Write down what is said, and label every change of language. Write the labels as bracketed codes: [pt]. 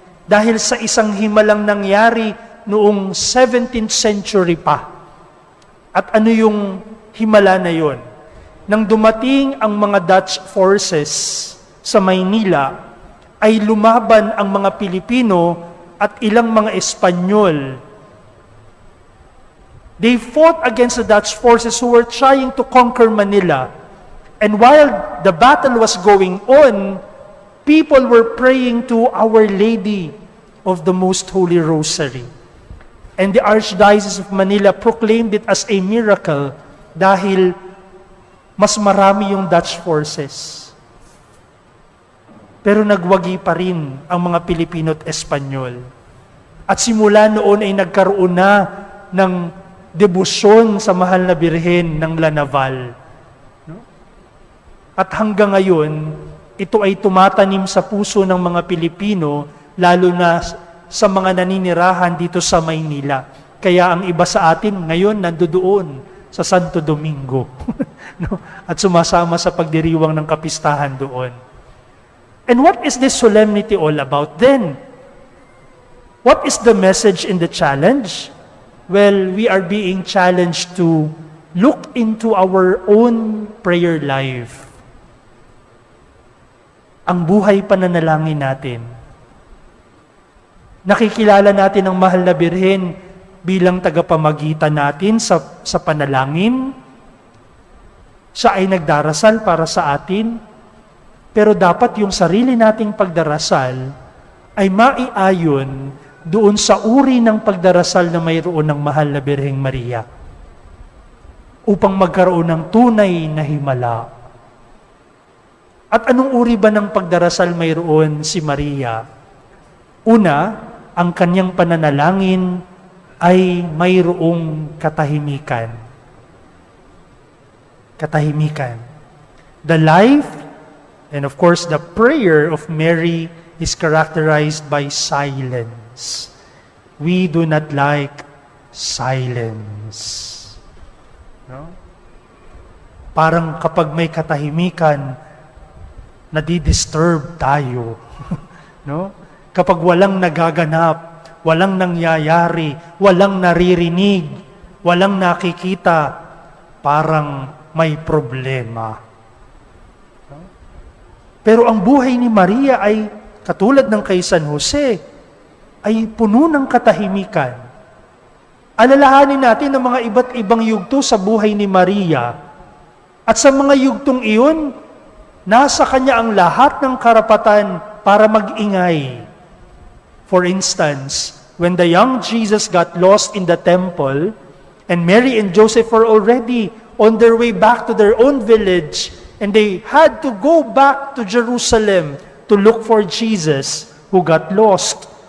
[tl] Dahil sa isang himalang nangyari noong 17th century pa. At ano yung himala na yon? Nang dumating ang mga Dutch forces sa Maynila, ay lumaban ang mga Pilipino at ilang mga Espanyol. [en] They fought against the Dutch forces who were trying to conquer Manila. And while the battle was going on, people were praying to Our Lady of the Most Holy Rosary. And the Archdiocese of Manila proclaimed it as a miracle [tl] dahil mas marami yung [en] Dutch forces. [tl] Pero nagwagi pa rin ang mga Pilipino at Espanyol. At simula noon ay nagkaroon na ng debosyon sa mahal na Birhen ng Lanaval. No? At hanggang ngayon, ito ay tumatanim sa puso ng mga Pilipino, lalo na sa mga naninirahan dito sa Maynila. Kaya ang iba sa atin ngayon nandoon sa Santo Domingo. No? At sumasama sa pagdiriwang ng kapistahan doon. [en] And what is this solemnity all about then? What is the message in the challenge? Well, we are being challenged to look into our own prayer life. [tl] Ang buhay pananalangin natin. Nakikilala natin ang mahal na Birhen bilang tagapamagitan natin sa panalangin. Siya ay nagdarasal para sa atin, pero dapat yung sarili nating pagdarasal ay maiayon doon sa uri ng pagdarasal na mayroon ng mahal na Birheng Maria upang magkaroon ng tunay na himala. At anong uri ba ng pagdarasal mayroon si Maria? Una, ang kanyang pananalangin ay mayroong katahimikan. Katahimikan. [en] The life, and of course the prayer of Mary is characterized by silence. We do not like silence. No? [tl] Parang kapag may katahimikan, nadidisturb tayo. No? Kapag walang nagaganap, walang nangyayari, walang naririnig, walang nakikita, parang may problema. No? Pero ang buhay ni Maria ay katulad ng kay San Jose, ay puno ng katahimikan. Alalahanin natin ang mga iba't ibang yugto sa buhay ni Maria. At sa mga yugtong iyon, nasa kanya ang lahat ng karapatan para mag-ingay. [en] For instance, when the young Jesus got lost in the temple, and Mary and Joseph were already on their way back to their own village, and they had to go back to Jerusalem to look for Jesus who got lost.